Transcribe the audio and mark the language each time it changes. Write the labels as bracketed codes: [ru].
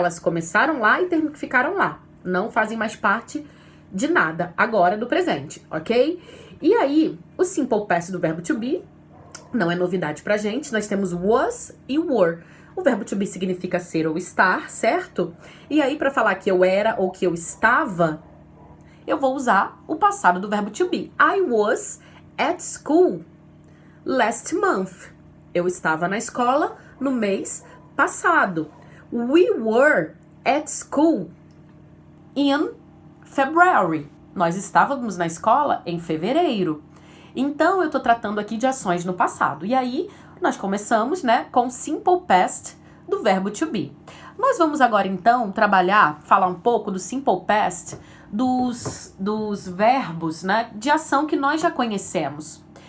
[pt] Elas começaram lá e ficaram lá. Não fazem mais parte de nada agora do presente, ok? E aí, o Simple Past do verbo to be não é novidade pra gente, nós temos was e were. O verbo to be significa ser ou estar, certo? E aí, pra falar que eu era ou que eu estava, eu vou usar o passado do verbo to be. [en] I was at school last month. [pt] Eu estava na escola no mês passado. [en] We were at school in February. [pt] Nós estávamos na escola em fevereiro. Então, eu tô tratando aqui de ações no passado. E aí, nós começamos, né, com simple past do verbo to be. Nós vamos agora, então, falar um pouco do simple past dos verbos, né, de ação que nós já conhecemos.